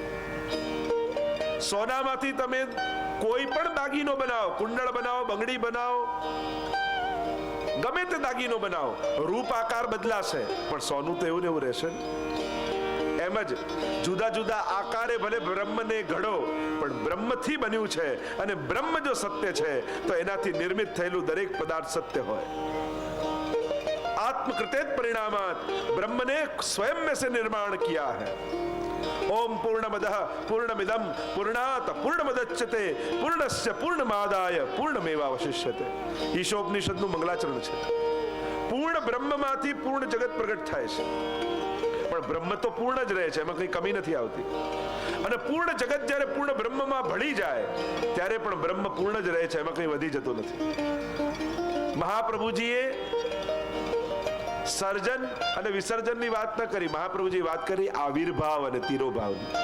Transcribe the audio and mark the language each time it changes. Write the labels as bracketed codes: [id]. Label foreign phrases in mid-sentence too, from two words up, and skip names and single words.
[gu] સોનામાંથી તમે કોઈ પણ દાગીનો બનાવો, કુંડળ બનાવો, બંગડી બનાવો, ગમે તે દાગીનો બનાવો, રૂપ આકાર બદલાશે, પણ સોનું તો એવું ને એવું રહેશે. એમ જ જુદા જુદા આકારે ભલે બ્રહ્મને ઘડો, પણ બ્રહ્મથી બન્યું છે, અને બ્રહ્મ જો સત્ય છે તો એનાથી નિર્મિત થયેલું દરેક પદાર્થ સત્ય હોય. [sa] आत्मकृतेत परिणामात [hi] ब्रह्म ने स्वयं में से निर्माण किया है. [sa] ओम पूर्णमदः पूर्णमिदं पूर्णात् पूर्णमुदच्यते पूर्णस्य पूर्णमादाय पूर्णमेवावशिष्यते. [gu] ईशोपनिषदનું મંગલાચરણ છે. પૂર્ણ બ્રહ્મમાંથી પૂર્ણ જગત પ્રગટ થાય છે, પણ બ્રહ્મ તો પૂર્ણ જ રહે છે, એમાં કઈ કમી નથી આવતી. અને પૂર્ણ જગત જ્યારે પૂર્ણ બ્રહ્મમાં ભળી જાય ત્યારે પણ બ્રહ્મ પૂર્ણ જ રહે છે, એમાં કઈ વધી જતું નથી. મહાપ્રભુજીએ સર્જન અને વિસર્જનની વાત ન કરી, મહાપ્રભુજી વાત કરી આવિર્ભાવ અને તિરોભાવની.